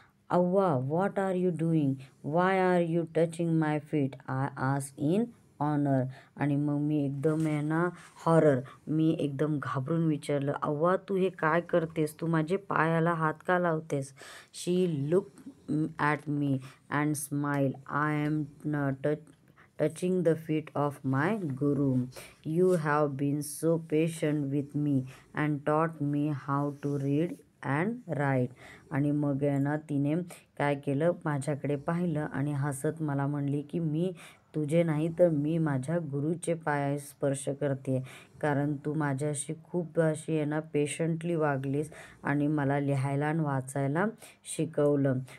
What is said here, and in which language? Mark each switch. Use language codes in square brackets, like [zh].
[en] अव्वा, what are you doing? Why are you touching my feet? I ask in honour. [mr] आणि मग मी एकदम आहे ना मी एकदम घाबरून विचारलं, अव्वा तू हे काय करतेस? तू माझे पायाला हात का लावतेस? [en] She look at me and smile. I am touching the feet of my guru. You have been so patient with me and taught me how to read and write. [mr] आणि मग आहे ना तिने काय केलं, माझ्याकडे पाहिलं आणि हसत मला म्हणली की मी तुझे नाही तर मी माझ्या गुरुचे पाय स्पर्श करते, कारण तू माझ्याशी खूप अशी आहे ना पेशंटली वागलीस आणि मला लिहायला आणि वाचायला शिकवलं.